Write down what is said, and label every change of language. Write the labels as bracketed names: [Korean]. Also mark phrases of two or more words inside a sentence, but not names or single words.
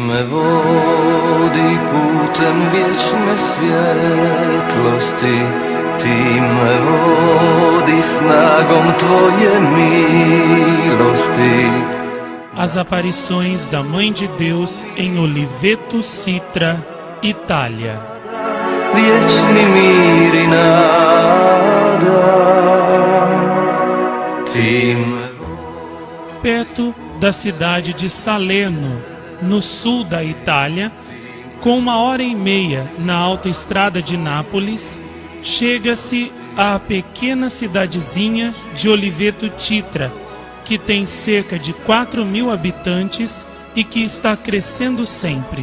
[Croatian] vodi putem vječne svjetlosti, ti me vodi snagom tvoje milosti. [Portuguese] As aparições da Mãe de Deus em Oliveto, Citra, Itália. [Croatian] Vječni mir i nada, ti me... [Portuguese] Perto da cidade de Salerno, no sul da Itália, com 1h30 na autoestrada de Nápoles, chega-se à pequena cidadezinha de Oliveto Citra, que tem cerca de 4.000 habitantes e que está crescendo sempre.